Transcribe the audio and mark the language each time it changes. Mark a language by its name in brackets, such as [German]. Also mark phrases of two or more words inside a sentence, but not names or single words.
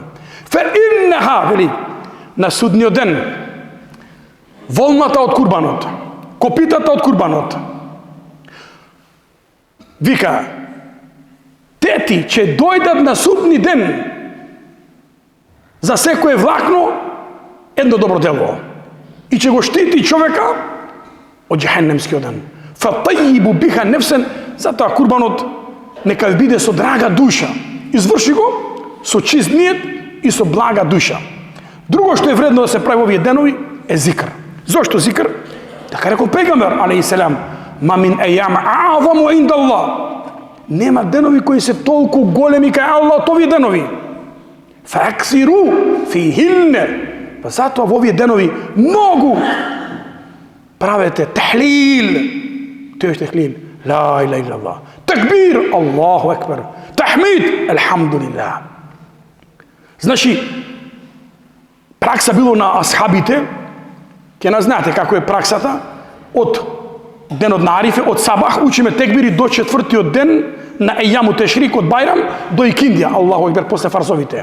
[Arabic] فإنها, [Macedonian] вели, на судниот ден, волната од курбанот, копитата од курбанот, вика, тети ќе дојдат на судни ден за секое влакно едно добро дело и ќе го штити човека од џехенемскиот ден. [Arabic] فطيبوا بها نفسا, [Macedonian] затоа курбанот нека биде со драга душа. Изврши го со чист ниет и со блага душа. Друго што е вредно да се прави овие денови е зикр. Зошто зикр? Така рекол пегамбер [Arabic] عليه السلام: "ما من أيام أعظم عند الله." [Macedonian] Нема денови кои се толку големи кај Аллах од овие денови. [Arabic] فأكثروا فيهن. [Macedonian] Па затоа во овие денови многу правете тахлил. Тоа е тахлил. [Arabic] لا إله إلا الله. Такбир, الله أكبر. [Macedonian] Тахмид, елхамдулилlah. Значи, пракса било на асхабите, ќе не знаете како е праксата, од денот на Арифе, од сабах, учиме текбири до 4-тиот ден на [Arabic] أيام التشريق, [Macedonian] од Байрам до Икиндија, [Arabic] الله أكبر, [Macedonian] после фарзовите.